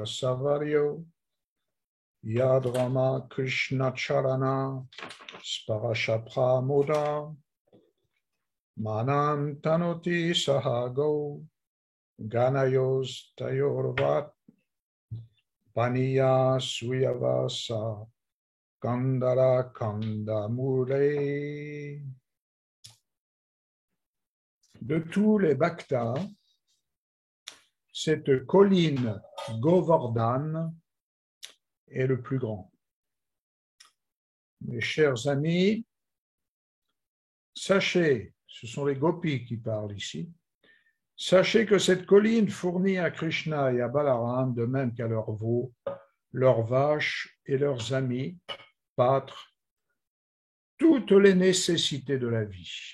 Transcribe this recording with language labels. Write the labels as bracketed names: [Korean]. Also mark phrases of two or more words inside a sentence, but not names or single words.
[Sanskrit] Savaryo Yadrama Krishna Charana Sparashapra Moda Manam Tanoti Sahago Ganayos Tayorvat Paniya Suyavasa Kandara Kandamule. [French] De tous les bhaktas, cette colline Govardhan est le plus grand. Mes chers amis, sachez, ce sont les gopis qui parlent ici, sachez que cette colline fournit à Krishna et à Balaram, de même qu'à leurs veaux, leurs vaches et leurs amis, pâtres, toutes les nécessités de la vie.